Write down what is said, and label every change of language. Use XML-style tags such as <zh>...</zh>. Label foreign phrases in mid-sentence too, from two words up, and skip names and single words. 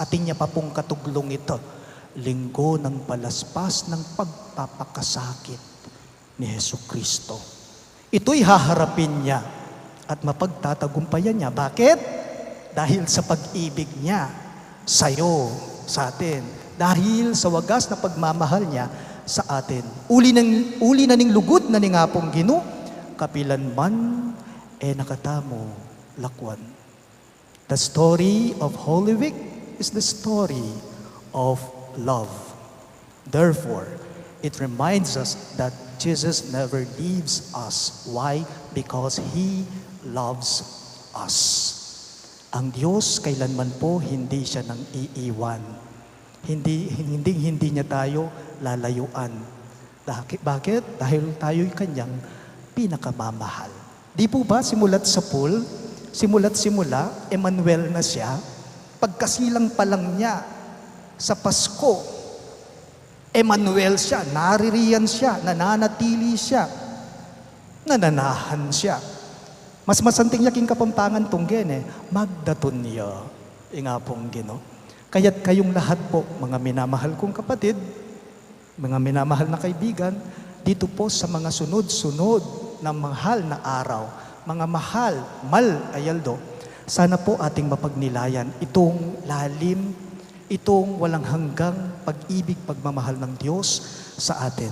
<tl>Atin niya pa pong katuglong ito, linggo ng palaspas ng pagpapakasakit ni Jesucristo. Ito'y haharapin niya at mapagtatagumpayan niya. Bakit? Dahil sa pag-ibig niya sa'yo, sa atin. Dahil sa wagas na pagmamahal niya sa atin.</tl> <pam>Uli na ning lugod na ning apong Ginoo, kapilan man nakatamo lakwan.</pam> <en>The story of Holy Week is the story of love. Therefore, it reminds us that Jesus never leaves us. Why? Because He loves us.</en> <tl>Ang Diyos kailanman po hindi siya nang iiwan. Hindi niya tayo lalayuan. Bakit? Dahil tayo'y kanyang pinakamamahal. Di po ba simula, Emmanuel na siya, pagkasilang pa lang niya sa Pasko, Emmanuel siya, naririyan siya, nananatili siya, nananahan siya.</tl> <pam>Mas masanting yaking kapampangan tunggen magdaton niya, ingapong Ginoo.</pam> <tl>Kaya't kayong lahat po, mga minamahal kong kapatid, mga minamahal na kaibigan, dito po sa mga sunod-sunod na mahal na araw, mga mahal, ayaldo, sana po ating mapagnilayan itong lalim, itong walang hanggang pag-ibig, pagmamahal ng Diyos sa atin.</tl>